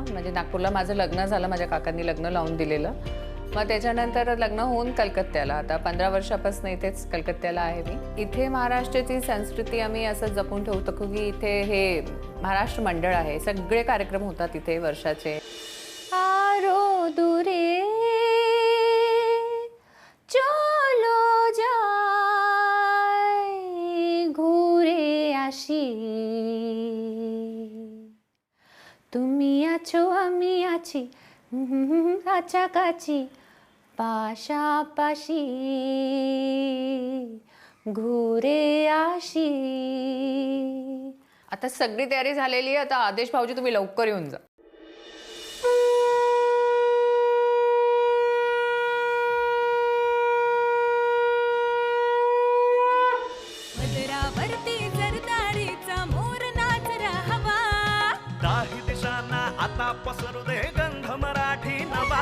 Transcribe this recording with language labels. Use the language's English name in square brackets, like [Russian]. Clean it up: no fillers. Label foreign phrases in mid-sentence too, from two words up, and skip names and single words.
[Marathi] म्हणजे नागपूरला माझं लग्न झालं, माझ्या काकांनी लग्न लावून दिलेलं. मग त्याच्यानंतर लग्न होऊन कलकत्त्याला, आता 15 वर्षापासून इथेच कलकत्त्याला आहे मी. इथे महाराष्ट्राची संस्कृती आम्ही असं जपून ठेवतो की इथे हे महाराष्ट्र मंडळ आहे. सगळे कार्यक्रम होतात इथे वर्षाचे. [Bangla] আরো দূরে চলো যাই ঘুরে আসি, তুমি আছো আমি আছি কাছাকাছি পাশাপাশি ঘুরে আসি. [Marathi] आता सगळी तयारी झालेली आहे. आता आदेश भाऊजी तुम्ही लवकर येऊन जा. आता पसरू दे गंध मराठी नवा.